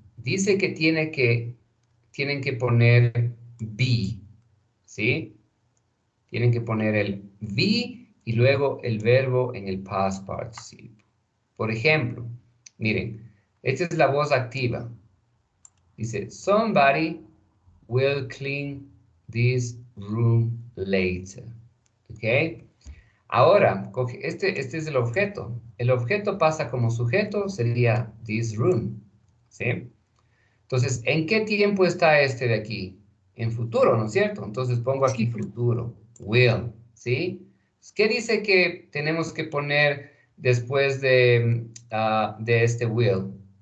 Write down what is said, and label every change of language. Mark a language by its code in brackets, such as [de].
[es] Dice que tienen que poner be, ¿sí? Tienen que poner el be y luego el verbo en el past participle. Por ejemplo, miren, esta es la voz activa. Dice, [en] somebody will clean this room later. [es] ¿Ok? Ahora, este es el objeto. El objeto pasa como sujeto, sería [en] this room. [es] ¿Sí? Entonces, ¿en qué tiempo está este de aquí? En futuro, ¿no es cierto? Entonces pongo Sí, aquí futuro, will, ¿sí? ¿Qué dice que tenemos que poner después de este will?